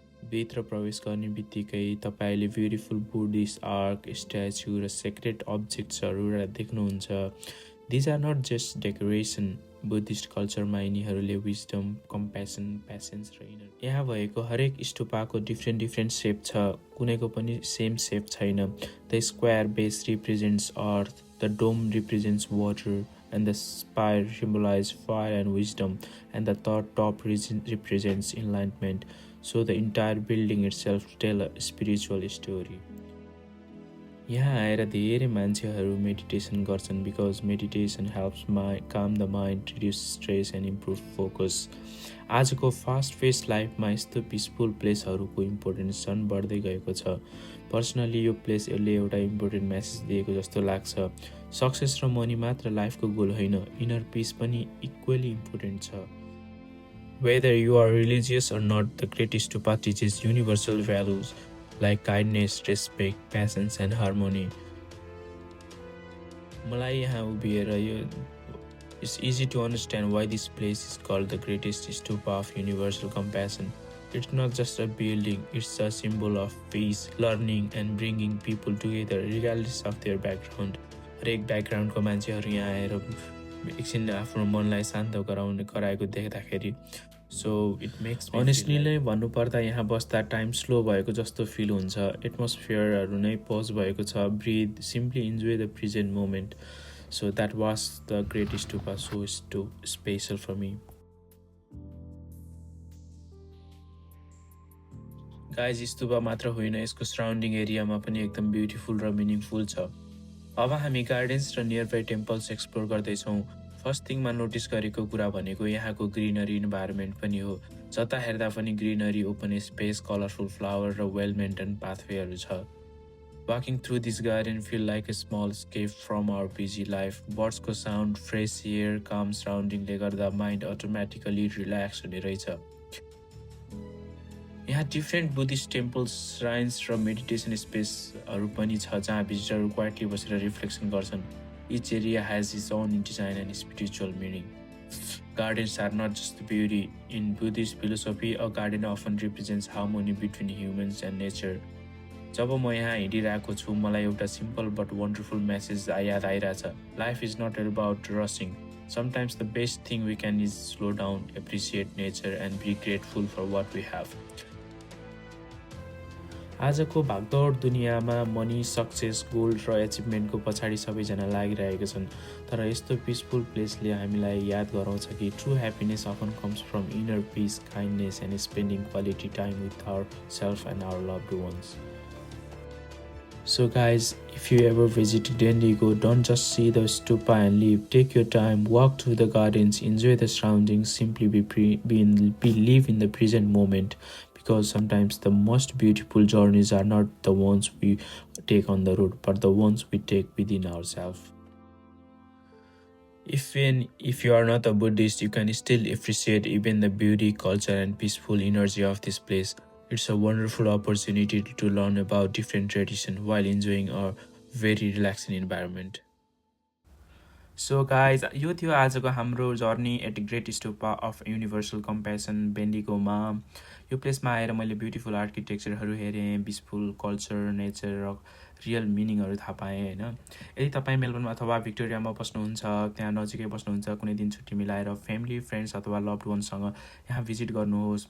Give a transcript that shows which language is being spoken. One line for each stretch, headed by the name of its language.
Nepali: भित्र प्रवेश गर्ने बित्तिकै तपाईँले ब्युटिफुल बुद्धिस्ट आर्क, स्ट्याचु र सेक्रेट अब्जेक्ट्सहरू देख्नुहुन्छ।
English: These are not just decoration.
Nepali: Buddhist कल्चरमा यिनीहरूले विजडम, कम्पेसन, पेसेन्स र इनर। यहाँ भएको हरेक स्तूपाको डिफ्रेन्ट सेप छ, कुनैको पनि सेम सेप छैन।
English: The square base represents earth, the dome represents water, and the spire symbolize fire and wisdom, and the top represents enlightenment. So the entire building itself tell a spiritual story.
Nepali: यहाँ आएर धेरै मान्छेहरू meditation गर्छन्
English: Because meditation helps calm the mind, reduce stress and improve focus.
Nepali: आजको fast paced लाइफमा यस्तो peaceful प्लेसहरूको importance झन् बढ्दै गएको छ। पर्सनली यो प्लेसले एउटा इम्पोर्टेन्ट मेसेज दिएको जस्तो लाग्छ। सक्सेस र मनी मात्र लाइफको गोल होइन, इनर पिस पनि इक्वली इम्पोर्टेन्ट छ।
English: Whether you are religious or not, the Great Stupa teaches universal values like kindness, respect, patience and harmony.
Nepali: मलाई यहाँ उभिएर यो
English: It's easy to understand why this place is called the greatest stupa of universal compassion. It's not just a building, it's a symbol of peace, learning and bringing people together regardless of their background.
Nepali: हरेक ब्याकग्राउन्डको मान्छेहरू यहाँ आएर एकछिन आफ्नो मनलाई शान्त गराएको देख्दाखेरि सो इट मेक्स अनेस्टली नै भन्नुपर्दा यहाँ बस्दा टाइम स्लो भएको जस्तो फिल हुन्छ। एटमोस्फियरहरू नै पज भएको छ।
English: Breathe, simply enjoy the present moment. So that was the great stupa, so special for me.
Nepali: Guys, स्तुपा मात्र होइन, यसको सराउन्डिङ एरियामा पनि एकदम ब्युटिफुल र मिनिङफुल छ। अब हामी गार्डन्स र नियरबाई टेम्पल्स एक्सप्लोर गर्दैछौँ। फर्स्ट थिङमा नोटिस गरेको कुरा भनेको यहाँको ग्रिनरी इन्भाइरोमेन्ट पनि हो। जता हेर्दा पनि greenery, open space, colourful flower र वेल मेन्टेन पाथवेहरू छ।
English: Walking through this garden feel like a small escape from our busy life.
Nepali: बर्ड्सको sound, fresh air, काम सराउन्डिङले गर्दा माइन्ड अटोमेटिकली रिल्याक्स हुने रहेछ। यहाँ डिफ्रेन्ट बुद्धिस्ट टेम्पल्स, श्राइन्स र मेडिटेसन स्पेसहरू पनि छ जहाँ भिजिटरहरू क्वाइटली बसेर रिफ्लेक्सन गर्छन्।
English: Each area has its own design and spiritual meaning. Gardens are not just beauty. In Buddhist philosophy, a garden often represents harmony between humans and nature.
Nepali: जब म यहाँ हिँडिरहेको छु, मलाई एउटा सिम्पल बट वन्डरफुल मेसेज याद आइरहेछ।
English: Life is not about rushing. Sometimes the best thing we can is slow down, appreciate nature and be grateful for what we have.
Nepali: आजको भागदौड दुनियाँमा मनी, सक्सेस, गोल्ड र एचिभमेन्टको पछाडि सबैजना लागिरहेका छन्। तर यस्तो पिसफुल प्लेसले हामीलाई याद गराउँछ कि
English: True happiness often comes from inner peace, kindness and spending quality time with our self and our loved ones. So guys, if you ever visit Bendigo, don't just see the stupa and leave. Take your time, walk through the gardens, enjoy the surroundings, simply live in the present moment. Because sometimes the most beautiful journeys are not the ones we take on the road, but the ones we take within ourselves. If you are not a Buddhist, you can still appreciate even the beauty, culture, and peaceful energy of this place. It's a wonderful opportunity to learn about different traditions while enjoying a very relaxing environment.
Nepali: So guys, यो थियो आजको हाम्रो journey at great stupa of universal compassion बेन्डिगोमा। यो प्लेसमा आएर मैले beautiful आर्किटेक्चरहरू हेरेँ, peaceful culture, nature र real मिनिङहरू थाहा पाएँ होइन। यदि तपाईँ मेलबर्न अथवा भिक्टोरियामा बस्नुहुन्छ, त्यहाँ नजिकै बस्नुहुन्छ, कुनै दिन छुट्टी मिलाएर फ्यामिली, फ्रेन्ड्स अथवा लभड वन्ससँग यहाँ भिजिट गर्नुहोस्।